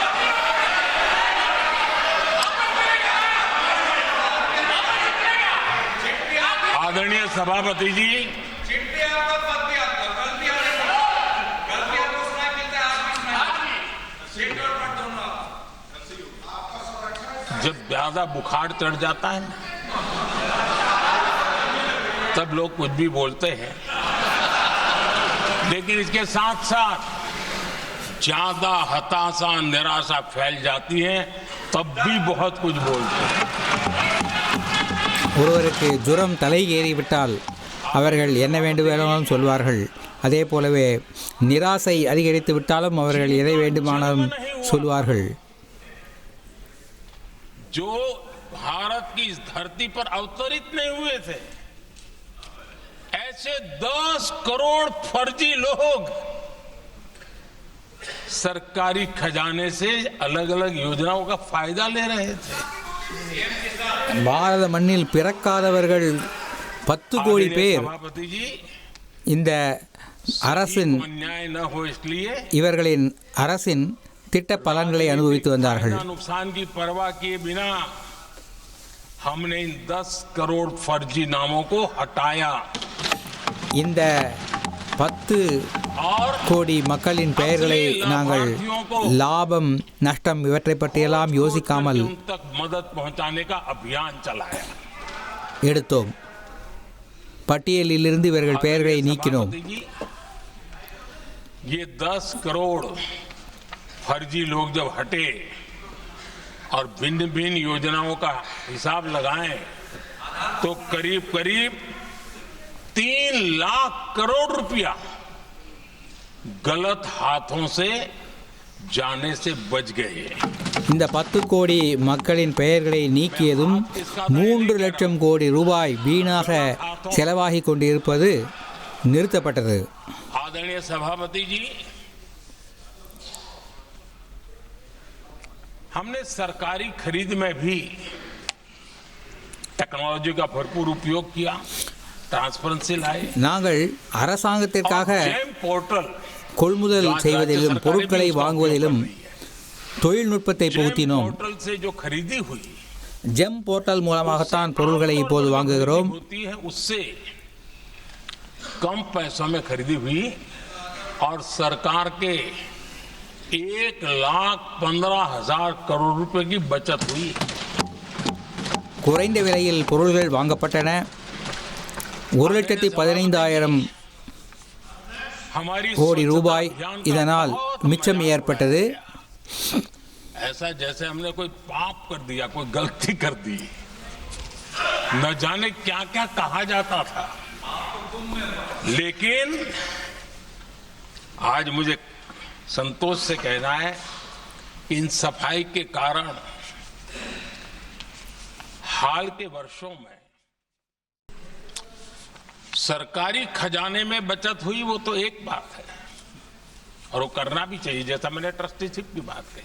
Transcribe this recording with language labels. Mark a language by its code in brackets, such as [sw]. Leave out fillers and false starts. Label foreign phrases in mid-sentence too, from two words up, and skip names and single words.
[hi] आदरणीय सभापति जी, जब ज्यादा बुखार चढ़ जाता है तब लोग कुछ भी बोलते हैं, लेकिन इसके साथ साथ ज्यादा हताशा निराशा फैल जाती है तब भी बहुत कुछ बोलते हैं। [ta] ஒருவருக்கு ஜுரம் தலை ஏறிவிட்டால் அவர்கள் என்ன வேண்டுமானாலும் சொல்வார்கள். அதே போலவே நிராசை அதிகரித்து விட்டாலும் அவர்கள் எதை வேண்டுமானாலும் சொல்வார்கள். [hi] जो भारत की इस धरती पर अवतरित नहीं हुए थे, ऐसे 10 करोड़ फर्जी लोग सरकारी खजाने से अलग अलग योजनाओं का फायदा ले रहे थे। [ta] பாரத மண்ணில் பிறக்காதவர்கள் 10 கோடி பேர் [hi] सभापति जी, [ta] இந்த அரசின் [hi] अन्याय न हो इसलिए [ta] இவர்களின் அரசின் திட்ட பலன்களை அனுபவித்து வந்தார்கள். [hi] नुकसान की परवाह किए बिना हमने इन 10 करोड़ फर्जी नामों को हटाया [ta] இந்த 10 [hi] और [ta] கோடி மக்களின் பெயர்களை நாங்கள் லாபம் நஷ்டம் இவற்றை பற்றியெல்லாம் யோசிக்காமல் [hi] उन तक मदद पहुंचाने का अभियान चलाया। [ta] எடுத்தோம். பட்டியலிலிருந்து இவர்கள் பெயர்களை நீக்கினோம். [hi] ये 10 करोड़ फर्जी लोग जब हटे और भिन्न भिन्न योजनाओं का हिसाब लगाएं तो करीब करीब 3 लाख करोड़ रुपया गलत हाथों से जाने से बच गए। [ta] இந்த 10 கோடி மக்களின் பெயர்களை நீக்கியதும் 3 லட்சம் கோடி ரூபாய் வீணாக செலவாகி கொண்டிருப்பது நிறுத்தப்பட்டது. [hi] आदरणीय सभापति जी, हमने सरकारी खरीद में भी टेक्नोलॉजी का भरपूर उपयोग किया, ट्रांसपेरेंसी लाए। [ta] நாங்கள் அரசாங்கத்திற்காக [hi] जेम पोर्टल [ta] கொள்முதல் செய்வதிலும் பொருட்களை வாங்குவதிலும் தொழில்நுட்பத்தை புகுத்தினோம். [hi] पोर्टल से जो खरीदी हुई [ta] ஜெம் போர்ட்டல் மூலமாகத்தான் பொருட்களை இப்போது வாங்குகிறோம். [hi] होती है उससे कम पैसों में खरीदी हुई और सरकार के 1,15,000 करोड़ रुपए की बचत हुई। [ta] குறைந்த விலையில் பொருள்கள் வாங்கப்பட்டன. 1,15,000 [hi] हमारी [ta] கோடி ரூபாய் [hi] स्वच्छता अभियान का [ta] இதனால் [hi] बहुत [ta] மிச்சம் [hi] बड़ा [ta] ஏற்பட்டது. [hi] ऐसा जैसे हमने कोई पाप कर दिया, कोई गलती कर दी, न जाने क्या क्या कहा जाता था। लेकिन आज मुझे संतोष से कहना है कि इन सफाई के कारण हाल के वर्षों में सरकारी खजाने में बचत हुई, वो तो एक बात है और वो करना भी चाहिए, जैसा मैंने ट्रस्टीशिप की बात कही।